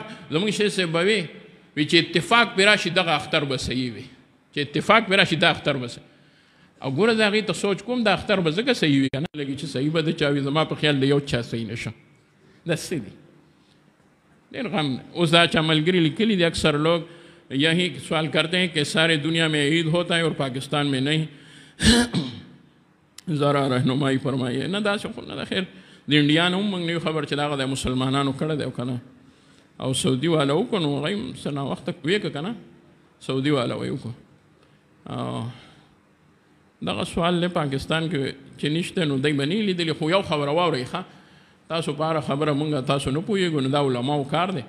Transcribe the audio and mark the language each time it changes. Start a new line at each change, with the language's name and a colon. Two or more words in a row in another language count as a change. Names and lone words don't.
Pashto: زموږ شیخ صاحب به وي چې اتفاق پرې راشي دغه اختر به صحیح وي چې اتفاق پرې راشي دا اختر به صحیح. او ګوره د هغې ته سوچ کوم دا اختر به ځکه صحیح وي که نه لګي چې صحیح به د چا وي زما په خیال د یو چا صحیح نه شه دا څه دي ډېر غم. اوس دا چا ملګري لیکلي دي
Urdu: اکثر لوگ یہی سوال کرتے ہیں کہ سارے دنیا میں عید ہوتا ہے اور پاکستان میں نہیں ذرا رہنمائی فرمائیے.
Pashto: نه داسې خو نه ده خیر د انډیا نه هم موږ نه یو خبر چې دا هغه د مسلمانانو کړی دی او که نه او سعودي والا وکړو نو هغوی هم څه ناوخته ویې که نه سعودي والا وی وکړو. دغه سوال دی پاکستان کې چې نشته نو دی به نه لیدلي خو یو خبره واورئ ښه تاسو په هره خبره موږ تاسو نه پوهېږو نو دا علماو کار دی.